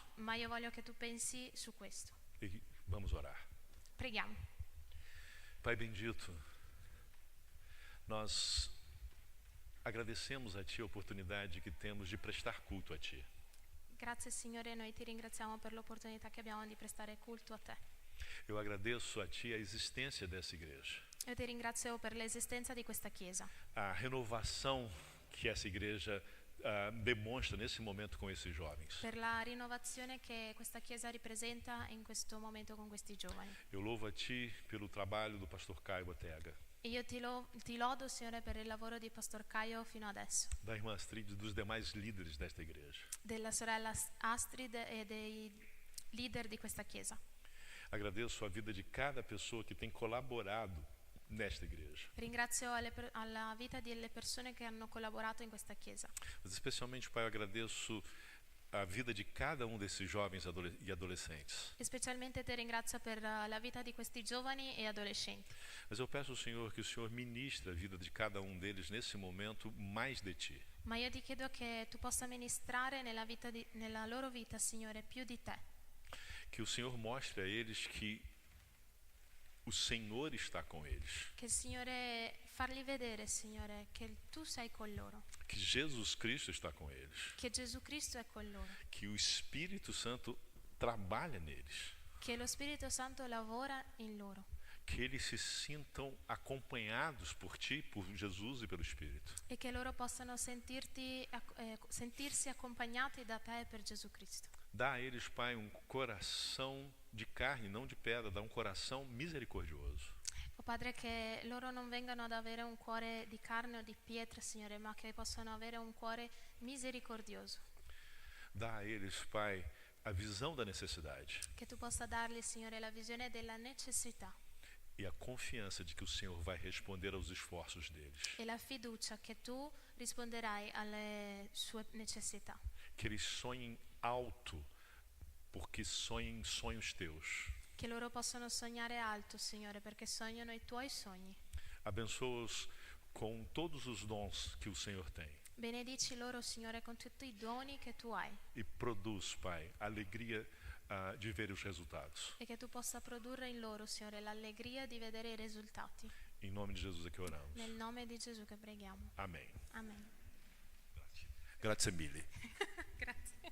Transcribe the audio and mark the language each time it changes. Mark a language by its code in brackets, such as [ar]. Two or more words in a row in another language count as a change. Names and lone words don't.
[it] ma io voglio che tu pensi su questo. [pt] E vamos orar. [it] Preghiamo. [pt] Pai bendito, nós agradecemos a Ti a oportunidade que temos de prestar culto a Ti. [it] Grazie Signore, noi ti ringraziamo per l'opportunità che abbiamo di prestare culto a te. [pt] Eu agradeço a Ti a existência dessa igreja, [it] Io ti ringrazio per l'esistenza di questa chiesa, [pt] a renovação que essa igreja demonstra nesse momento com esses jovens. [it] per la rinnovazione che questa chiesa ripresenta in questo momento con questi giovani. [pt] Eu louvo a Ti pelo trabalho do pastor Caio Botega, [it] E io ti lodo, Signore, per il lavoro di Pastor Caio fino adesso, [pt] da irmã Astrid e dos demais líderes desta igreja. [it] della sorella Astrid e dei leader di questa chiesa. [pt] Agradeço a vida de cada pessoa que tem colaborado nesta igreja. [it] Ringrazio alla vita delle persone che hanno collaborato in questa chiesa. [pt] Mas especialmente, Pai, eu agradeço a vida de cada desses jovens e adolescentes. [it] E specialmente ti ringrazio per la vita di questi giovani e adolescenti. [pt] Mas eu peço ao Senhor que o Senhor ministre a vida de cada deles nesse momento mais de Ti. [it] Ma io ti chiedo che tu possa ministrare nella loro vita, Signore, più di te. [pt] Que o Senhor mostre a eles que o Senhor está com eles. [it] Che il Signore fargli vedere, Signore, che tu sei con loro. [pt] Que Jesus Cristo está com eles. [it] Che Gesù Cristo è con loro. [pt] Que o Espírito Santo trabalha neles. [it] Che lo Spirito Santo lavora in loro. [pt] Que eles se sintam acompanhados por Ti, por Jesus e pelo Espírito. [it] E che loro possano sentirsi accompagnati da te per Gesù Cristo. [pt] Dá a eles, Pai, coração de carne, não de pedra. Dá coração misericordioso. [it] O Padre, che loro non vengano ad avere un cuore di carne o di pietra, Signore, ma che possano avere un cuore misericordioso. [pt] Dá a eles, Pai, a visão da necessidade [it] Che tu possa dargli, Signore, la visione della necessità [pt] e a confiança de que o Senhor vai responder aos esforços deles. [it] e la fiducia che tu risponderai alle sue necessità. [pt] Que eles sonhem alto, porque sonhem sonhos teus. [it] Che loro possano sognare alto, Signore, perché sognano i tuoi sogni. [pt] Abençoa-os com todos os dons que o Senhor tem. [it] Benedici loro, Signore, con tutti i doni che tu hai [pt] E produz, Pai, alegria de ver os resultados. [it] e che tu possa produrre in loro, Signore, l'allegria di vedere i risultati. [pt] Em nome de Jesus é que oramos. [it] Nel nome di Gesù che preghiamo. [pt] Amém. [it] Amen. Grazie mille. Grazie.